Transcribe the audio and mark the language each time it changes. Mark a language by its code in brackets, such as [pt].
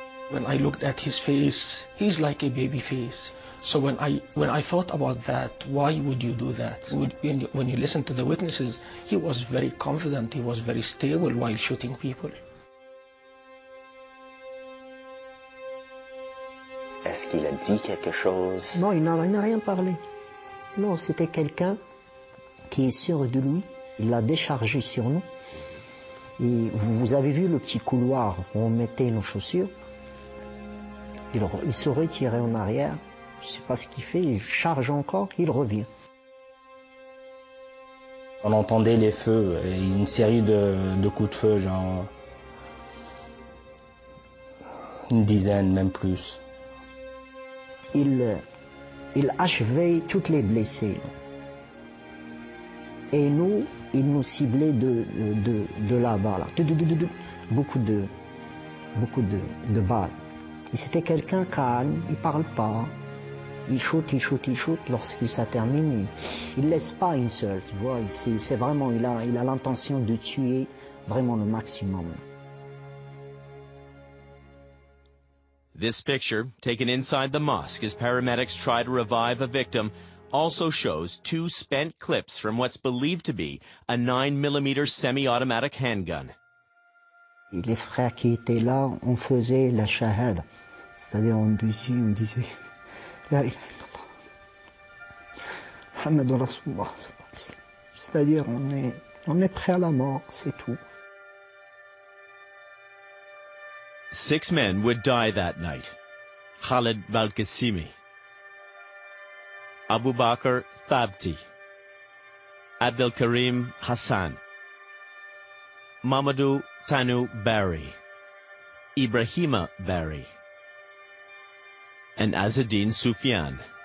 [en] When I looked at his face, he's like a baby face. So when I thought about that, why would you do that? When you listen to the witnesses, he was very confident, he was very stable while shooting people. [fr] Est-ce qu'il a dit quelque chose? Non, il n'a rien parlé. Non, c'était quelqu'un qui est sûr de lui. Il l'a déchargé sur nous. Et vous avez vu le petit couloir où on mettait nos chaussures? Il se retirait en arrière. Je ne sais pas ce qu'il fait, il charge encore, il revient. On entendait les feux et une série de coups de feu, genre une dizaine, même plus. Il achevait toutes les blessés. Et nous, il nous ciblait de là-bas, là. Beaucoup de balles. Et c'était quelqu'un calme, il ne parle pas. Il shoot. Lorsqu'il ça termine, il ne laisse pas une seule, tu vois. C'est vraiment, il a l'intention de tuer vraiment le maximum. [en] This picture, taken inside the mosque as paramedics try to revive a victim, also shows 2 spent clips from what's believed to be a 9mm semi-automatic handgun. [fr] Et les frères qui étaient là, on faisait la shahada. C'est-à-dire on disait [ar] La ilaha illallah. Muhammadur Rasulullah. [fr] C'est-à-dire, on est prêt à la mort, c'est tout. [en] 6 men would die that night. Khalid Balkacimi, Abu Bakr Thabti, Abdelkarim Hassan, Mamadou Tanu Bari, Ibrahima Bari, and Azzeddine Soufiane.